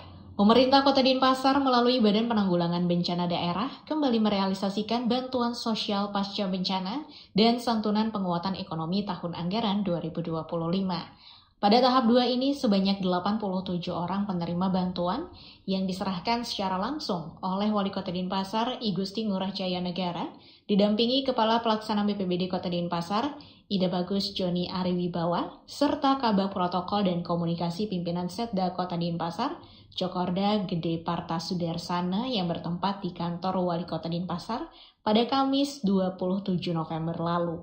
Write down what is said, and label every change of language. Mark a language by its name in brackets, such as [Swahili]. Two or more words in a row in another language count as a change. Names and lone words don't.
[Indonesian] Pemerintah Kota Denpasar melalui Badan Penanggulangan Bencana Daerah kembali merealisasikan bantuan sosial pasca bencana dan santunan penguatan ekonomi tahun anggaran 2025. Pada tahap 2 ini sebanyak 87 orang penerima bantuan yang diserahkan secara langsung oleh Wali Kota Denpasar I Gusti Ngurah Jaya Negara, didampingi Kepala Pelaksana BPBD Kota Denpasar, Ida Bagus Joni Ariwibawa, serta Kabag Protokol dan Komunikasi Pimpinan Setda Kota Denpasar, Cokorda Gede Parta Sudarsana yang bertempat di kantor Wali Kota Denpasar pada Kamis 27 November lalu.